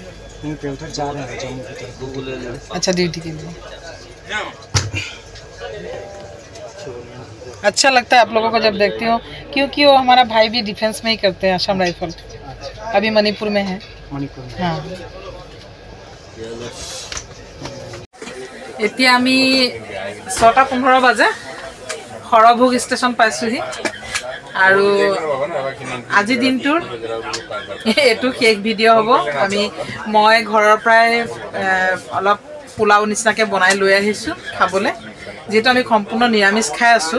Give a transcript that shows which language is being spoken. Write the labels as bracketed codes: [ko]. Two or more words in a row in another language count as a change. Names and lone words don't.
[hi] कहीं पे उधर जा रहे हैं जम्मू की तरफ अच्छा ड्यूटी के लिए अच्छा लगता है आप लोगों को जब देखती हो, क्योंकि वो हमारा भाई भी डिफेंस में ही करते हैं, असम राइफल। अभी मणिपुर में है। मणिपुर में। हाँ। [as] এতিয়া আমি 6:15 বাজে হৰভোগ ষ্টেচন পাইছোহি আৰু আজি দিনটোৰ এইটো শেষ ভিডিঅ' হ'ব। মই ঘৰৰ পৰাই অলপ পোলাও নিচিনাকৈ বনাই লৈ আহিছোঁ খাবলৈ, যিহেতু আমি সম্পূৰ্ণ নিৰামিষ খাই আছোঁ।